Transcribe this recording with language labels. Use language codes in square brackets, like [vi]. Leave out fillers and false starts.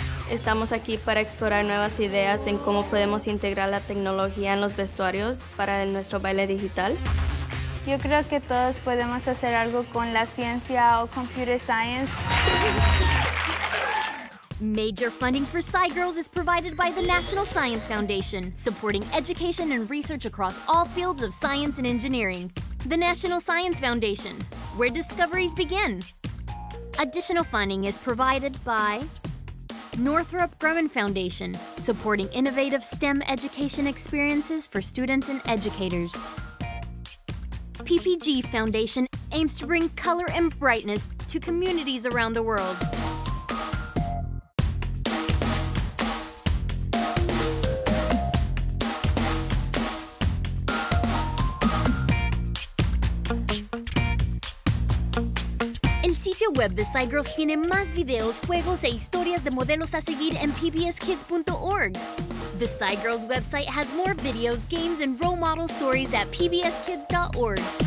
[es] Estamos aquí para explorar nuevas ideas en cómo podemos integrar la tecnología en los vestuarios para nuestro baile digital. Yo creo que todos podemos hacer algo con la ciencia o computer science. [en] Major funding for SciGirls is provided by the National Science Foundation, supporting education and research across all fields of science and engineering. The National Science Foundation, where discoveries begin. Additional funding is provided by Northrop Grumman Foundation, supporting innovative STEM education experiences for students and educators. PPG Foundation aims to bring color and brightness to communities around the world. [es] El sitio web de SciGirls tiene más videos, juegos e historias de modelos a seguir en pbskids.org. [en] The SciGirls website has more videos, games, and role model stories at pbskids.org.